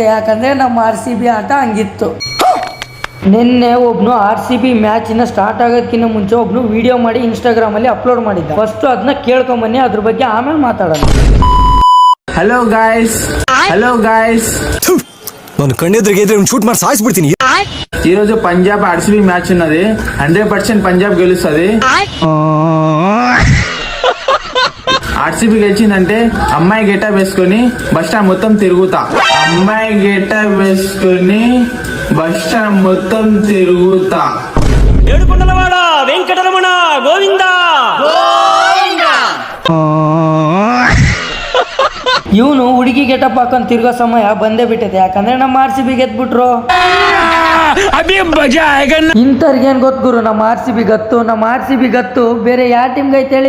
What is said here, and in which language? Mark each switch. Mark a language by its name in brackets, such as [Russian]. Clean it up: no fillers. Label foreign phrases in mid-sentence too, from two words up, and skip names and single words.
[Kannada] ಯಾಕಂದ್ರೆ ನಮ್ಮ RCB ಆಟ ಹಂಗಿತ್ತು. ನಿನ್ನೆ ಒಬ್ನು RCB ಮ್ಯಾಚಿನ ಸ್ಟಾರ್ಟ್ ಆಗೋದಕ್ಕಿಂತ ಮುಂಚೆ ಒಬ್ನು ವಿಡಿಯೋ ಮಾಡಿ ಇನ್ಸ್ಟಾಗ್ರಾಮಲ್ಲಿ ಅಪ್ಲೋಡ್ ಮಾಡಿದ್ದ. ಫಸ್ಟ್ ಅದನ್ನ ಕೇಳ್ಕೊಂಬನ್ನಿ, ಅದ್ರ ಬಗ್ಗೆ ಆಮೇಲೆ ಮಾತಾಡೋಣ. [English] hello guys [Kannada] ನಾನು ಕಣ್ಣೆದ್ರಿಗೆ ಶೂಟ್ ಮಾಡಿ సాయిస్ಬಿಡ್ತೀನಿ. [Telugu] ఈరోజు పంజాబ్ RCB మ్యాచ్ ఉన్నది. 100% పంజాబ్ గెలుస్తుంది. RCB గెలిచిందంటే అమ్మాయి గెటప్ వేసుకొని బస్ స్టాండ్ మొత్తం తిరుగుతా. ఏడుకొండలవాడ వెంకటరమణ గోవింద. [Kannada] ಇವನು ಹುಡುಗಿ ಗೆಟಪ್ ಹಾಕೊಂಡು ತಿರ್ಗೋ ಸಮಯ ಬಂದೇ ಬಿಟ್ಟಿದೆ. ಯಾಕಂದ್ರೆ ನಮ್ಮ RCB ಗೆದ್ಬಿಟ್ರು. ಇಂಥವ್ರಿಗೇನ್ ಗೊತ್ತು ಗುರು, ನಮ್ಮ RCB ಗತ್ತು ಬೇರೆ ಯಾವ ಟೀಮ್ಗೆ ಐತೇಳಿ.